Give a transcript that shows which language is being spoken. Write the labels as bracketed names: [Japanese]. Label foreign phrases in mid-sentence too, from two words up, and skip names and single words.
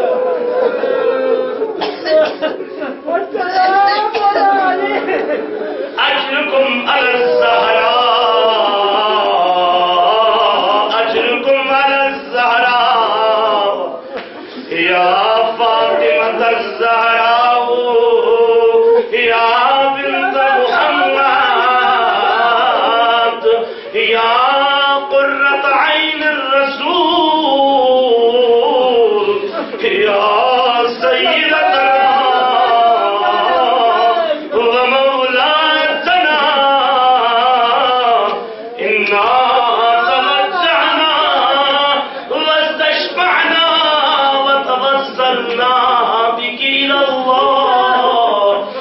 [Arabic] أجركم الزهراء يا فاطمة الزهراء يا بنت محمد يا قرة عين رسول يا سيدتنا ومولاتنا إنا تمتعنا واستشفعنا وتوسلنا بك إلى الله